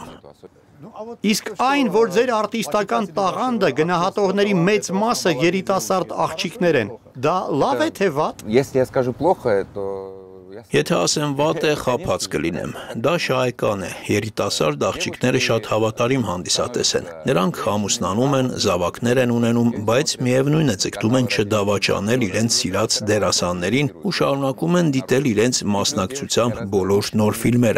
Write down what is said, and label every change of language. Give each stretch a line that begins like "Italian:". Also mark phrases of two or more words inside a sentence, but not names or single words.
Armenian: Իսկ այն, որ ձեր արտիստական տաղանդը գնահատողների մեծ մասը երիտասարդ աղջիկներ են, դա լավ է թե վատ։
Russian: Если я скажу плохо, то
Armenian: Եթե ասեմ վատ է, խաբած կլինեմ։ Դա շահեկան է։ Երիտասարդ աղջիկները շատ հավատարիմ հանդիսատես են։ Նրանք ամուսնանում են, զավակներ են ունենում, բայց միևնույն է ձգտում են չդավաճանել իրենց սիրած դերասաններին ու շարունակում են դիտել իրենց մասնակցությամբ բոլոր նոր ֆիլմերը։